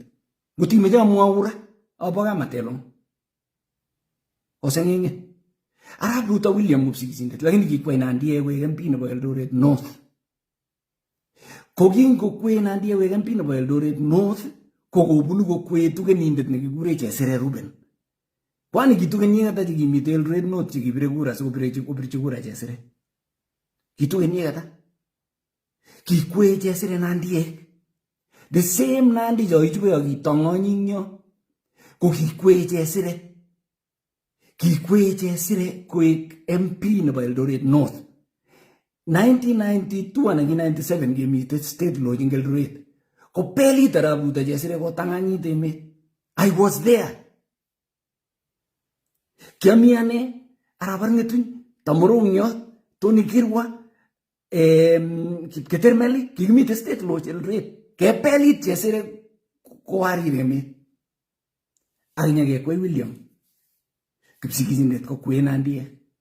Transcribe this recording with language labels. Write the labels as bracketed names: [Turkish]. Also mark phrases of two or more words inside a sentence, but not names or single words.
[Kalenjin] Ngotimeche amwaura abo kamatelong. Oseng'eng'et. Arap Ruto William Kipsigisindet lakini kikwai Nandiek koek MP nebo Eldoret North. Kokingokwei Nandiek koek MP nebo Eldoret North kokobunu kokwei Tugenindet nekikure Chesire Ruben. Kwani kitugeniek ata chekimite Eldoret North chekibire kura sikobirchi kura Chesire. Kitugeniek ata. Kikwei Chesire Nandiek. [English] The same [Kalenjin] Nandi choichube akitong'ony ing yo. Ko kikwei Chesire. Kikwei Chesire koek MP nebo Eldoret North. 1992 anan 1997 kemite [English] state lodge [Kalenjin] ing Eldoret. Ko pelit Arap Ruto Chesire kotang'anyit emet. [English] I was there. [Kalenjin] Kiami ane Arap Arng'etuny, Tamurung'yot, Tony Kirwa, Kipketermeli, kikimite [English] state lodge [Kalenjin] Eldoret. Kepelit Chesire kowarir emet. Akinya kekwei William Kipsigisindet kokwei Nandiek.